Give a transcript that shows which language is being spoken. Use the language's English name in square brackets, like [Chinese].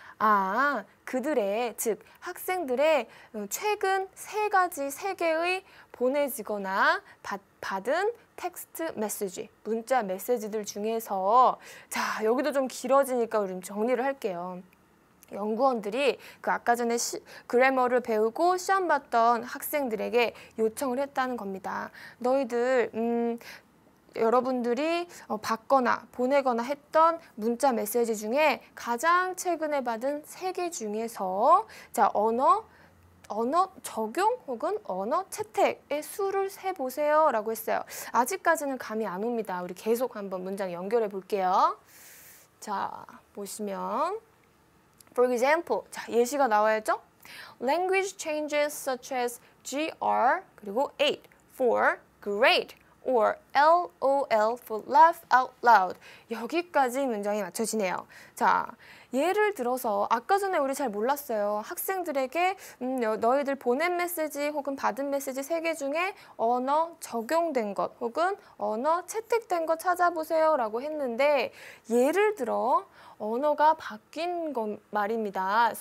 [Korean] 아, 그들의, 즉 학생들의 최근 3개의 보내지거나 받은 텍스트 메시지, 문자 메시지들 중에서 자, 여기도 좀 길어지니까 우리 좀 정리를 할게요. 연구원들이 그 아까 전에 그래머를 배우고 시험 봤던 학생들에게 요청을 했다는 겁니다. 너희들 여러분들이 받거나 보내거나 했던 문자 메시지 중에 가장 최근에 받은 3개 중에서 자, 언어 적용 혹은 언어 채택의 수를 세보세요 라고 했어요. 아직까지는 감이 안 옵니다. 우리 계속 한번 문장 연결해 볼게요. 자, 보시면 [English] For example, [Korean] 자, 예시가 나와야죠. [English] Language changes such as GR 그리고 8 for great or LOL for laugh out loud. [Korean] 여기까지 문장이 맞춰지네요. 자, 예를 들어서 아까 전에 우리 잘 몰랐어요. 학생들에게 너희들 보낸 메시지 혹은 받은 메시지 3개 중에 언어 적용된 것 혹은 언어 채택된 것 찾아보세요 라고 했는데 예를 들어 언어가 바뀐 것 말입니다.